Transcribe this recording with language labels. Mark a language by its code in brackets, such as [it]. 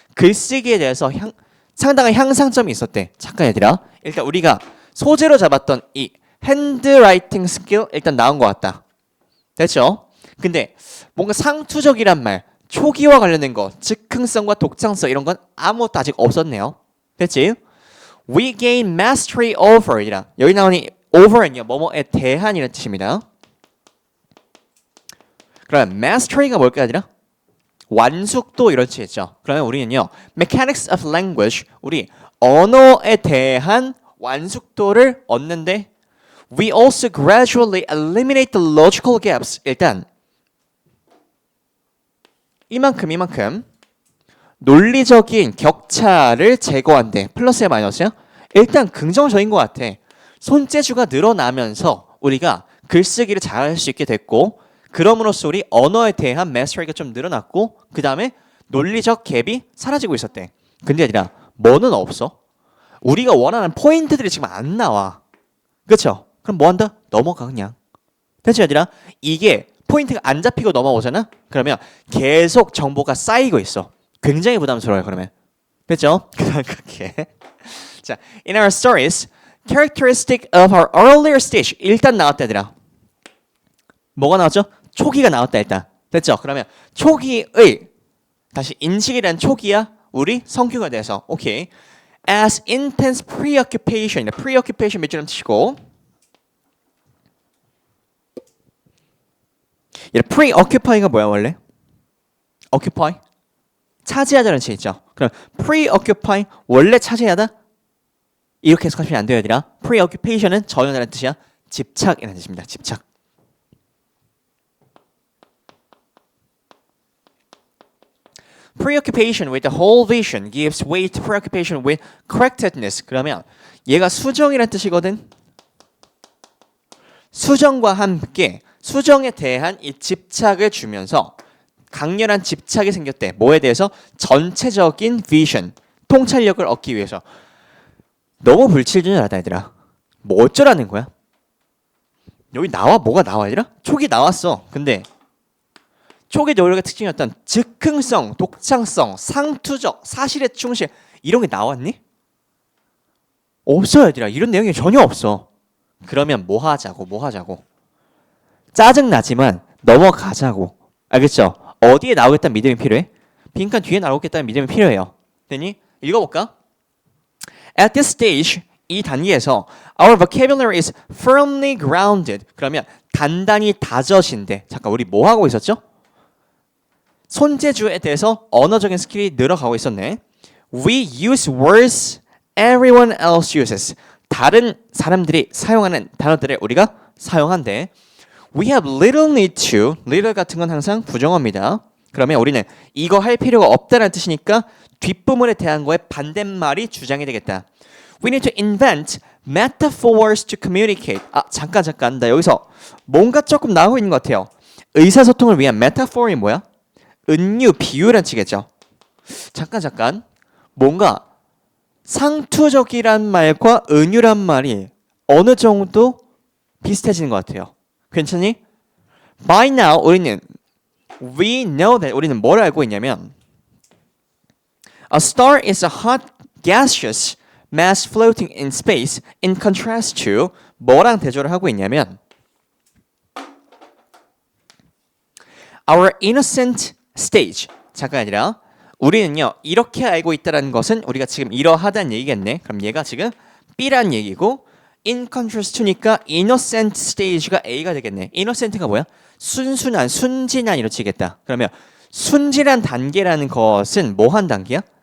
[ko] 글쓰기에 대해서 상당한 향상점이 있었대. 잠깐 얘들아. 일단 우리가 소재로 잡았던 이 핸드라이팅 스킬 일단 나온 것 같다. 됐죠? 근데 뭔가 상투적이란 말, 초기와 관련된 거, 즉흥성과 독창성 이런 건 아무것도 아직 없었네요. 됐지? [en] We gain mastery over 이라. [ko] 여기 나오는 over는요. 뭐뭐에 대한이라는 뜻입니다. 그럼 mastery가 뭘까 아니라 완숙도 이런 뜻이겠죠. 그러면 우리는요. [en] mechanics of language [ko] 우리 언어에 대한 완숙도를 얻는데 [en] we also gradually eliminate the logical gaps. [ko] 일단 이만큼 논리적인 격차를 제거한대. 플러스야 마이너스야? 일단 긍정적인 것 같아. 손재주가 늘어나면서 우리가 글쓰기를 잘할 수 있게 됐고 그럼으로써 우리 언어에 대한 마스터리가 좀 늘어났고 그 다음에 논리적 갭이 사라지고 있었대. 근데 아니라 뭐는 없어? 우리가 원하는 포인트들이 지금 안 나와. 그렇죠? 그럼 뭐 한다? 넘어가 그냥. 됐지 아니라 이게 포인트가 안 잡히고 넘어오잖아? 그러면 계속 정보가 쌓이고 있어. 굉장히 부담스러워요 그러면. 됐죠? 그렇게. [en] 자, in our stories, characteristic of our earlier stage [ko] 일단 나왔다 얘들아. 뭐가 나왔죠? 초기가 나왔다 일단. 됐죠? 그러면 초기의 다시 인식이란 초기야 우리 성격에 대해서. [en] 오케이. As intense preoccupation. [ko] preoccupation 몇 줄 치고. preoccupy가 뭐야 원래? occupy? 차지하다는 뜻이 있죠. 그럼 preoccupy 원래 차지하다? 이렇게 해석하시면 안 돼요 얘들아. preoccupation은 전혀라는 뜻이야. 집착이라는 뜻입니다. 집착. [en] Preoccupation with the whole vision gives way to preoccupation with correctedness. [ko] 그러면 얘가 수정이란 뜻이거든. 수정과 함께 수정에 대한 이 집착을 주면서 강렬한 집착이 생겼대. 뭐에 대해서? 전체적인 vision, 통찰력을 얻기 위해서. 너무 불칠준하다 얘들아. 뭐 어쩌라는 거야? 여기 나와 뭐가 나와 얘들아? 촉이 나왔어. 근데 초기 노력의 특징이었던 즉흥성, 독창성, 상투적, 사실에 충실 이런 게 나왔니? 없어 얘들아. 이런 내용이 전혀 없어. 그러면 뭐 하자고. 짜증나지만 넘어가자고. 알겠죠? 어디에 나오겠다는 믿음이 필요해? 빈칸 뒤에 나오겠다는 믿음이 필요해요. 됐니? 읽어볼까? [en] At this stage, [ko] 이 단계에서 [en] our vocabulary is firmly grounded. [ko] 그러면 단단히 다져진대. 잠깐 우리 뭐 하고 있었죠? 손재주에 대해서 언어적인 스킬이 늘어가고 있었네. [en] We use words everyone else uses. [ko] 다른 사람들이 사용하는 단어들을 우리가 사용한대. [en] We have little need to. [ko] little 같은 건 항상 부정어입니다. 그러면 우리는 이거 할 필요가 없다는 뜻이니까 뒷부분에 대한 거에 반대말이 주장이 되겠다. [en] We need to invent metaphors to communicate. [ko] 잠깐. 나 여기서 뭔가 조금 나오고 있는 것 같아요. 의사소통을 위한 metaphor이 뭐야? 은유, 비유란 뜻이겠죠. 잠깐. 뭔가 상투적이란 말과 은유란 말이 어느 정도 비슷해지는 것 같아요. 괜찮니? [en] By now [ko] 우리는 [en] we know that [ko] 우리는 뭘 알고 있냐면 [en] A star is a hot gaseous mass floating in space in contrast to [ko] 뭐랑 대조를 하고 있냐면 [en] Our innocent stage. [ko] 잠깐 아니라 우리는요 이렇게 알고 있다는 것은 우리가 지금 이러하다는 얘기겠네. 그럼 얘가 지금 B란 얘기고 [en] in contrast to [ko] 니까 [en] innocent stage [ko] 가 A가 되겠네. innocent가 뭐야? 순순한, 순진한 이렇게 치겠다. 그러면 순진한 단계라는 것은 뭐 한 단계야?